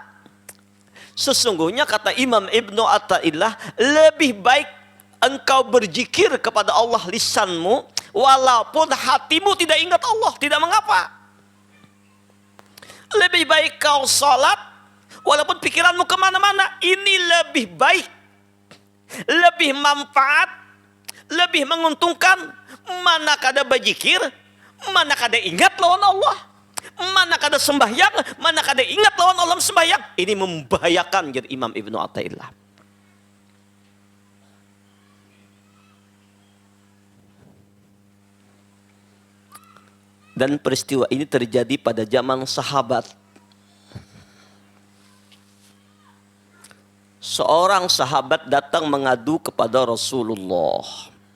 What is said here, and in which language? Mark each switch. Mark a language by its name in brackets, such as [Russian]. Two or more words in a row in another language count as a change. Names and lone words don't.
[Indonesian] Sesungguhnya kata Imam Ibnu Athaillah, lebih baik engkau berzikir kepada Allah lisanmu, walaupun hatimu tidak ingat Allah, tidak mengapa. Lebih baik kau sholat, walaupun pikiranmu kemana-mana. Ini lebih baik, lebih manfaat, lebih menguntungkan. [Banjar] Mana kada berzikir, mana kada ingat lawan Allah, mana kada sembahyang, mana kada ingat lawan Allah sembahyang. [Indonesian] Ini membahayakan, jadi Imam Ibnu Athaillah. Dan peristiwa ini terjadi pada zaman sahabat. Seorang sahabat datang mengadu kepada Rasulullah.